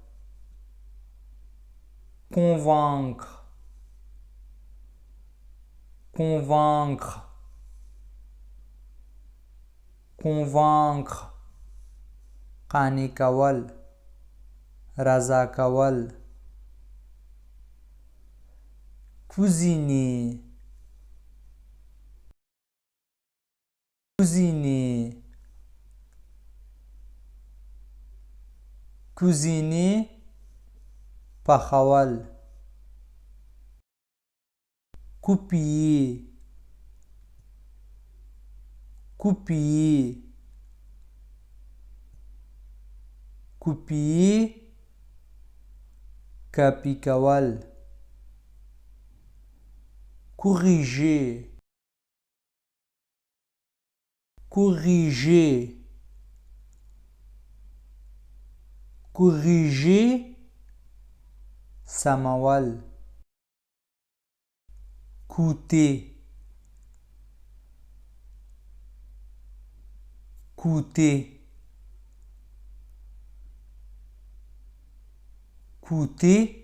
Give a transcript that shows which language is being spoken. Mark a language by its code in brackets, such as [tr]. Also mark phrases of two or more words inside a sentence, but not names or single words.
[fr] Convaincre, convaincre, convaincre. [ps] قانع کول، رضا کول. [fr] cuisiner, cuisiner, cuisiner. پخول. copier, copier, copier. [ps] کاپی کول. [fr] corriger, corriger, corriger. سمول. coûter, coûter, coûter.